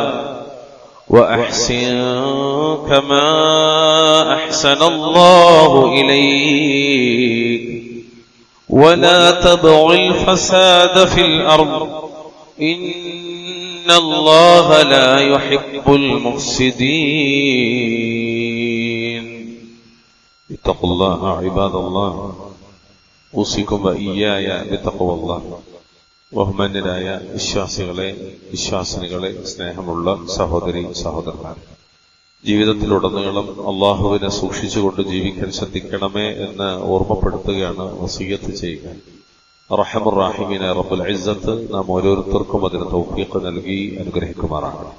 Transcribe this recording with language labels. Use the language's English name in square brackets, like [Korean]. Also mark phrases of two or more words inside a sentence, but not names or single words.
[Arabic] وأحسن كما أحسن الله إليك ولا تبغ الفساد في الأرض إن الله لا يحب المفسدين. اتقوا الله عباد الله، أوصيكم وإياي بتقوى الله. [Malayalam] ബഹുമാന്യരായ വിശ്വാസിനികളെ, സ്നേഹമുള്ള സഹോദരി സഹോദരന്മാർ, ജീവിതത്തിലുടനീളം അള്ളാഹുവിനെ സൂക്ഷിച്ചുകൊണ്ട് ജീവിക്കാൻ ശ്രദ്ധിക്കണമേ എന്ന് ഓർമ്മപ്പെടുത്തുകയാണ് വസിയ്യത്ത് ചെയ്യുക. റഹ്മത്തുർ റഹീമിനെ [Arabic] رب العزة [Malayalam] നാം ഓരോരുത്തർക്കും അതിന് തൗഫീഖ് നൽകി അനുഗ്രഹിക്കുമാറാകണം.